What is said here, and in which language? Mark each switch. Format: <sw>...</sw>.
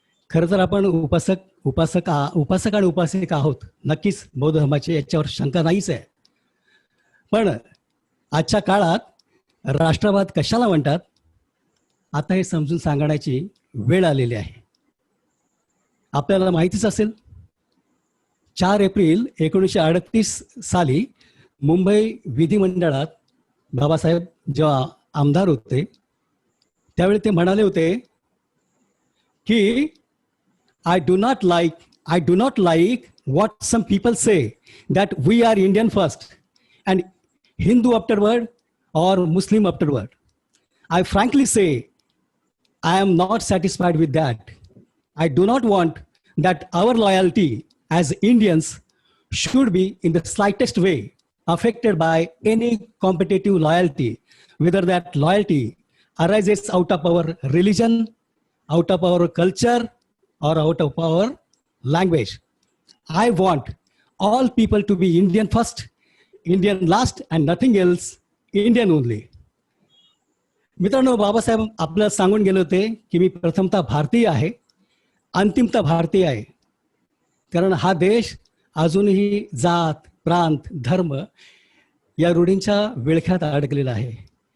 <mr>खरं तर आपण उपासक आणि उपासिका आहोत, नक्कीच बौद्ध धर्माचे, याच्यावर शंका नाहीच आहे. पण आजच्या काळात राष्ट्रवाद कशाला म्हणतात आता हे समजून सांगण्याची वेळ आलेली आहे. आपल्याला माहितीच असेल, 4 एप्रिल 1938 साली मुंबई विधिमंडळात बाबासाहेब जेव्हा आमदार होते त्यावेळी ते म्हणाले होते की</mr> <en>I do not like what some people say that we are Indian first and Hindu afterward or Muslim afterward. I frankly say I am not satisfied with that. I do not want that our loyalty as Indians should be in the slightest way affected by any competitive loyalty, whether that loyalty arises out of our religion, out of our culture, or out of our language. I want all people to be Indian first, Indian last, and nothing else, Indian only.</en> <mr>मित्रांनो, बाबासाहेब आपल्याला सांगून गेले होते की मी प्रथमतः भारतीय आहे, अंतिमतः भारतीय आहे. कारण हा देश अजूनही जात, प्रांत, धर्म या रूढींच्या विळख्यात अडकलेला आहे.</mr>